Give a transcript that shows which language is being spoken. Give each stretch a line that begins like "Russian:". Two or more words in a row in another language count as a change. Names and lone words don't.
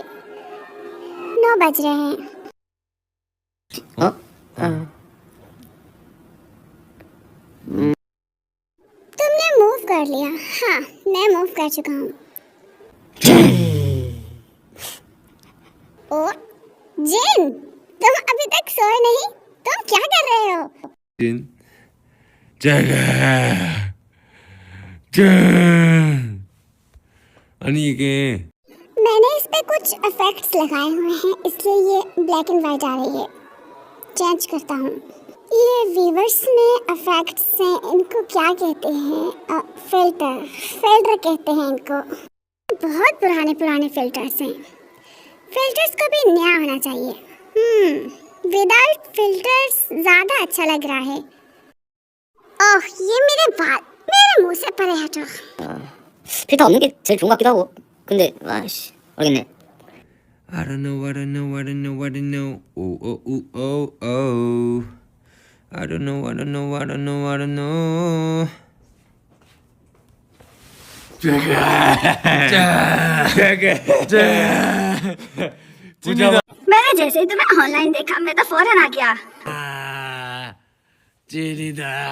Hindi: 9 बज रहे हैं। तुमने मूव कर लिया। हाँ, मैं मूव कर चुका हूँ। ओ जिन, तुम अभी तक सोए नहीं? तुम क्या कर रहे हो? जिन जगह
Korean: 아니 이게
Hindi: मैंने इस पे कुछ इफेक्ट्स लगाए हुए हैं, इसलिए ये
English: black and white
Hindi: आ रही है। चेंज करता हूँ। ये वीवर्स में इफेक्ट्स हैं, इनको क्या कहते हैं? फिल्टर कहते हैं इनको। बहुत पुराने फिल्टर्स हैं। फिल्टर्स को भी नया होना चाहिए।
English: without filters
Hindi: ज़्यादा अच्छा लग रहा है। ओह, ये मेरे बाल मेरे मुंह से परे हटो।
Korean: 필터 없는 게 제일 좋은 것 같기도 하고. 근데 아씨 모르겠네.
English: I don't know. Oh oh oh oh oh. I don't know.
Hindi: मैंने जैसे ही तुम्हें ऑनलाइन देखा, मैं तो फौरन आ गया।
Korean: 찌리다.